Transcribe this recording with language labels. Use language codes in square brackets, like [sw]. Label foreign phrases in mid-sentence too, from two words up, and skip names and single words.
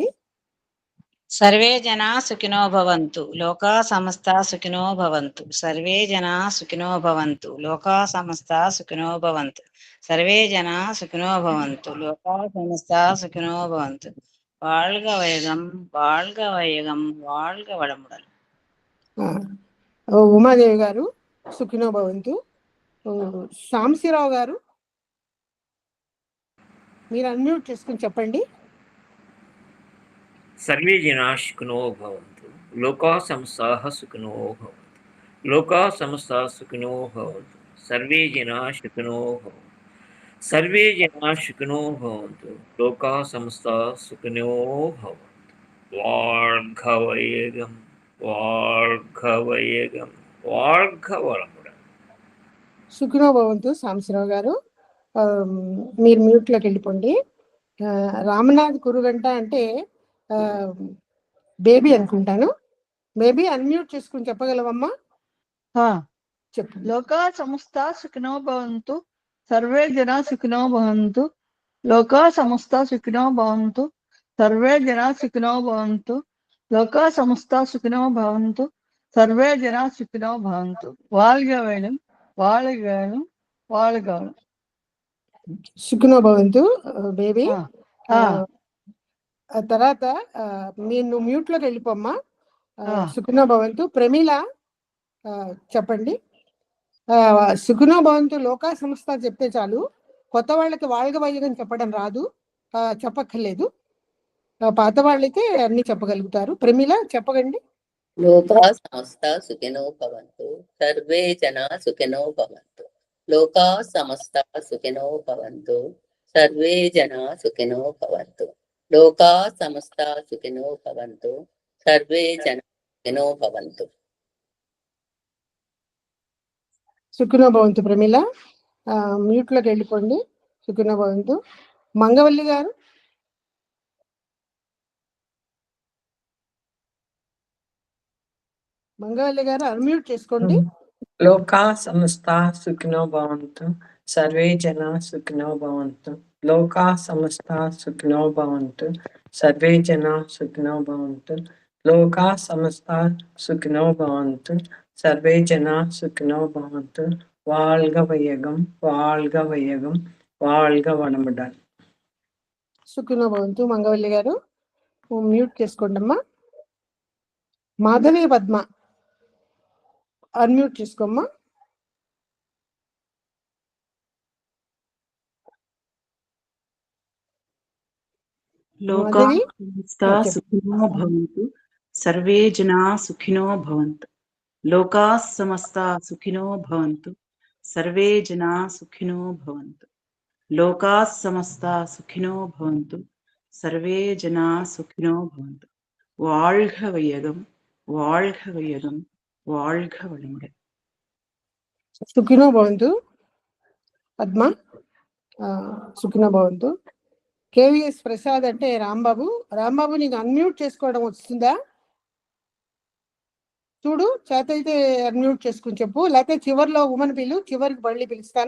[sa] సర్వే జనా సుఖినో భవంతు, లోకా సమస్త సుఖినో భవంతు. సర్వే జనా సుఖినో భవంతు, లోకా సమస్త సుఖినో భవంతు. సర్వే జనా సుఖినో భవంతు, లోకా సమస్త సుఖినో భవంతు. [ta] வாழ்க வையகம், வாழ்க வையகம், வாழ்க வளமுடன். [te] ఉమాదేవి గారు [sa] సుఖినో భవంతు. [te] సాంబశివరావు గారు మీరు అన్మ్యూట్ చేసుకుని చెప్పండి. [sa] సర్వే జనా సుఖినో భవంతు, లోకా సమస్తాః సుఖినో భవంతు. లోకా సమస్తాః సుఖినో భవంతు, సర్వే జనా సుఖినో భవంతు. సర్వే జనా సుఖినో భవంతు, లోకా సమస్తాః సుఖినో భవంతు. [ta] வாழ்க வையகம், வாழ்க வையகம், வாழ்க வளமுடன். [sa] సుఖినో భవంతు. [te] సాంబశివరావు గారు మీరు మ్యూట్లోకి వెళ్ళిపోండి. రామనాథ్ కురుగంట అంటే బేబీ అనుకుంటాను. బేబీ అన్మ్యూట్ చేసుకుని చెప్పగలవమ్మా? [sa] చెప్పు. లోకా సమస్త సుఖినో భవంతు, సర్వే జనా సుఖినో భవంతు. లోకా సమస్త సుఖినో భవంతు. సర్వే జనా సుఖినో భవంతు. లోకా సమస్త సుఖినో భవంతు. సర్వే జనా సుఖినో భవంతు. வாழ்க வேணும், வாழ்க வேணும், வாழ்க வேணும். సుఖినో భవంతు బేబీ. ఆ, ఆ, [te] ఆ తర్వాత నువ్వు మ్యూట్ లోకి వెళ్ళిపోమ్మా. ఆ. [sa] సుఖినో భవంతు. [te] ప్రమీల చెప్పండి. [sa] సుఖినో భవంతు లోకా [te] సంస్థ చెప్తే చాలు, కొత్త వాళ్ళకి [ta] வாழ்க வையகம் [te] చెప్పడం రాదు, చెప్పక్కర్లేదు. పాత వాళ్ళైతే అన్ని చెప్పగలుగుతారు. ప్రమీల చెప్పగండి. [sa] లోకా సమస్త సుఖినో భవంతు. సర్వే జనా సుఖినో భవంతు. లోకా సమస్త సుఖినో భవంతు. సర్వే జనా సుఖినో భవంతు. లోకా సమస్త సుఖినో భవంతు. సర్వే జనా సుఖినో భవంతు. సుఖినో భవంతు ప్రమీల. [te] మ్యూట్ లోకి వెళ్ళిపోండి. [sa] సుఖినో భవంతు. [te] మంగవల్లి గారు. మంగవల్లి గారు అన్మ్యూట్ చేసుకోండి. [sa] లోకా సమస్త సుఖినో భవంతు. సర్వే జనా సుఖినో భవంతు. లోకా సమస్త సుఖినో భవంతు. సర్వే జనా సుఖినో భవంతు. లోకా సమస్త సుఖినో భవంతు. సర్వే జనా సుఖినో భవంతు. [ta] வாழ்க வையகம், வாழ்க வையகம், வாழ்க வளமுடன். [sa] సుఖినో భవంతు [te] మంగవల్లి గారు. మ్యూట్ చేసుకోండి అమ్మా. మాధవి పద్మ అన్మ్యూట్ చేసుకోమ్మా. [sa] లోకా మాధవి సమస్తా సుఖినో భవంతు. సర్వే జనా సుఖినో భవంతు. లోకా సమస్తా సుఖినో భవంతు. సర్వే జనా సుఖినో భవంతు. లోకా సమస్తా సుఖినో భవంతు. సర్వే జనా సుఖినో భవంతు. [ta] வாழ்க வையகம், வாழ்க வையகம், வாழ்க வளமுடன். [sa] సుఖినో భవంతు పద్మ. సుఖినో భవంతు. [te] కేవీఎస్ ప్రసాద్ అంటే రాంబాబు. రాంబాబు నీకు అన్మ్యూట్ చేసుకోవడం వస్తుందా? చూడు, చేత అయితే అన్మ్యూట్ చేసుకుని చెప్పు, లేకపోతే చివరిలో ఉమని చివరికి మళ్ళీ పిలుస్తాను.